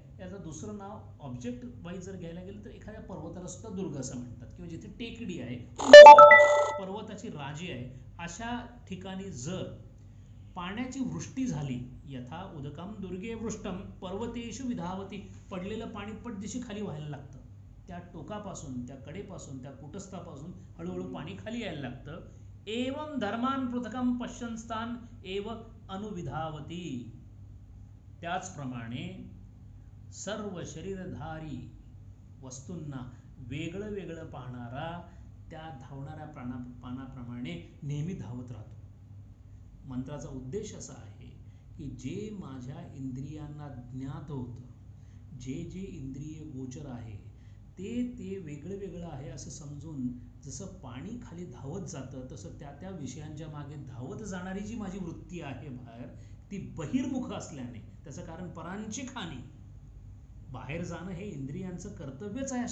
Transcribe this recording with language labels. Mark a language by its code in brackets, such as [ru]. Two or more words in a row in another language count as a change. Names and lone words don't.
[mr] याचं दुसरं नाव [en] object wise [mr] जर घ्यायला गेलं तर एखाद्या पर्वताला सुद्धा दुर्ग असं म्हणतात, किंवा जिथे टेकडी आहे, पर्वताची राजी आहे, अशा ठिकाणी जर पाण्याची वृष्टी झाली, [sa] यथा उदकम दुर्गे वृष्टम पर्वतेषु विधावती, [mr] पडलेलं पाणी पटदिशी खाली व्हायला लागतं. त्या टोकापासून, त्या कडेपासून, त्या कुटस्थापासून हळूहळू पाणी खाली यायला लागतं. [sa] एवं धर्मान पृथकम पश्यन्स्तान एव अनुविधावती. [mr] त्याचप्रमाणे सर्व शरीरधारी वस्तूंना वेगळं वेगळं पाहणारा त्या धावणाऱ्या प्राणाप्रमाणे नेहमी धावत राहतो. मंत्राचा उद्देश असा आहे की जे माझ्या इंद्रियांना ज्ञात होतं, जे जे इंद्रिय गोचर आहे ते वेगळं वेगळं आहे असं समजून जसं पाणी खाली धावत जातं तसं त्या त्या विषयांच्या मागे धावत जाणारी जी माझी वृत्ती आहे बाहेर, ती बहिर्मुख असल्याने, त्याचं कारण परांची खाणी, बाहेर जाणं हे इंद्रियांचं कर्तव्यच आहे.